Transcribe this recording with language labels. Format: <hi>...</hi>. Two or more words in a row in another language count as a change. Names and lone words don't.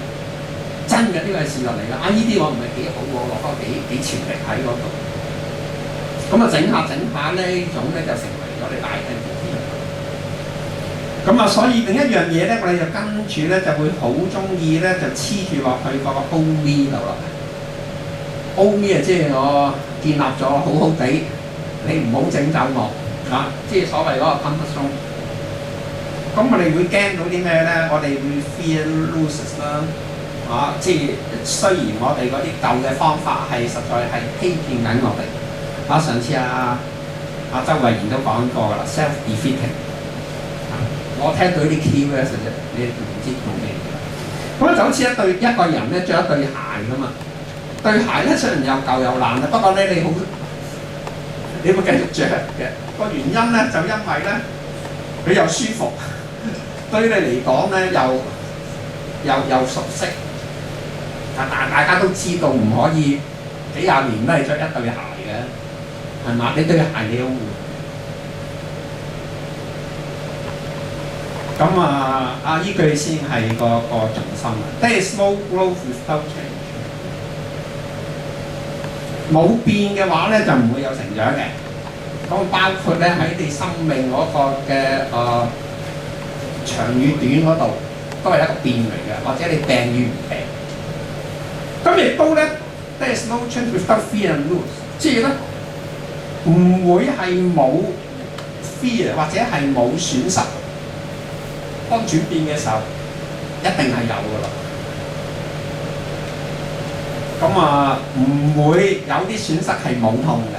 <yue>真嘅呢個係事實嚟㗎。呢啲我唔係幾好喎，落多幾潛力喺嗰度。咁整下呢種咧就成為咗你大嘅目標。咁所以另一樣嘢咧，我哋就跟住咧就會好中意咧就黐住落去個</yue> <en>old me</en> <yue>度啦。</yue> <en>old me</en> <yue>即係我建立咗好好地，你唔好整走我。即係所謂嗰個</yue> <en>comfort zone。</en> <yue>咁我哋會驚到啲咩咧？我哋會</yue> <en>fear losses</en> <yue>啦。即係雖然我哋嗰啲舊嘅方法係實在係欺騙緊我哋。上次周慧賢都講過㗎啦 ，self-defeating。我聽到啲</yue> <en>key words</en> <yue>啫，你唔知講咩？咁就好似一個人咧着一對鞋㗎嘛。對鞋咧雖然又舊又爛啦，不過咧你會繼續着嘅。個原因咧就因為咧佢又舒服，對於你嚟講咧又熟悉。但大家都知道唔可以幾廿年都係着一對鞋嘅，係嘛？你對鞋你要換。咁依句先係個重心啊。</yue> <en>There is no growth without change。</en> <yue>冇變嘅話咧就唔會有成長嘅。咁包括咧喺你生命嗰個嘅長與短嗰度，都係一個變嚟嘅，或者你病與唔病。咁亦都咧 ，</yue> <en>there is no change without fear and lose，</en> <yue>即係咧唔會係冇 fear 或者係冇損失。當轉變嘅時候，一定係有㗎啦。咁唔會有啲損失係冇痛嘅。</yue>